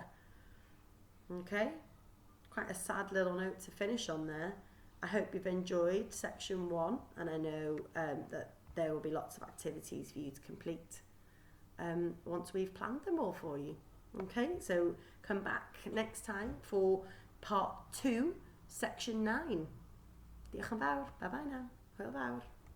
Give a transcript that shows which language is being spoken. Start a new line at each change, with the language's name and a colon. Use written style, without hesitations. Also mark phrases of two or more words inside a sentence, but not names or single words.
English: Okay, quite a sad little note to finish on there. I hope you've enjoyed section 1, and I know that there will be lots of activities for you to complete once we've planned them all for you. Okay, so come back next time for part 2, section 9.
Welsh: Diolch yn fawr.
English: Bye bye now.
Welsh: Hwyl fawr.